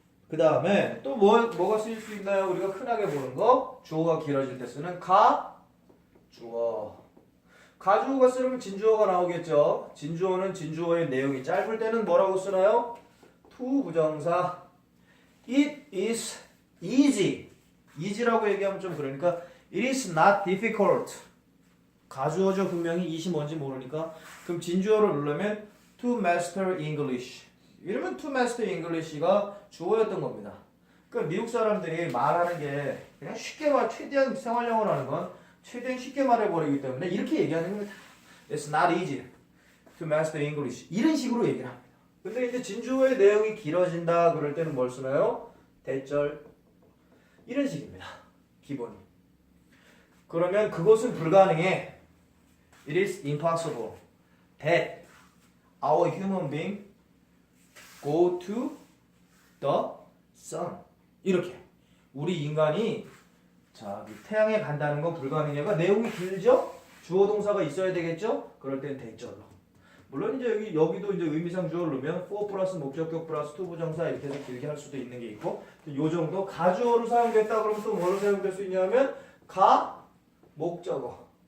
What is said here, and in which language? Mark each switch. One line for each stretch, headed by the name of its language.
Korean: 그 다음에 또 뭐가 쓰일 수 있나요? 우리가 흔하게 보는 거 주어가 길어질 때 쓰는 주어. 가주어가 쓰면 진주어가 나오겠죠. 진주어는 진주어의 내용이 짧을 때는 뭐라고 쓰나요?
English: to 부정사. It is easy.
Korean: easy라고 얘기하면 좀 그러니까
English: it is not difficult.
Korean: 가주어죠. 분명히 it이 뭔지 모르니까. 그럼 진주어를 넣으면
English: to master English.
Korean: 이러면 to master English가 주어였던 겁니다. 그러니까 미국 사람들이 말하는 게 그냥 쉽게 최대한 생활영어를 하는 건 최대한 쉽게 말해버리기 때문에 이렇게 얘기하는 겁니다.
English: It's not easy to master English.
Korean: 이런 식으로 얘기를 합니다. 근데 이제 진주어의 내용이 길어진다 그럴 때는 뭘 쓰나요? 대절. 이런 식입니다. 기본이. 그러면 그것은 불가능해.
English: It is impossible that our human being go to the sun.
Korean: 이렇게. 우리 인간이 태양에 간다는 건 불가능해가 내용이 길죠? 주어 동사가 있어야 되겠죠? 그럴 땐 대절로. 물론 이제 여기도 이제 의미상 주어를 넣으면 for 플러스 목적격 플러스 to 부정사 이렇게 해서 길게 할 수도 있는 게 있고 요 정도 가주어로 사용됐다 그러면 또 뭐로 사용될 수 있냐면 가 목적어.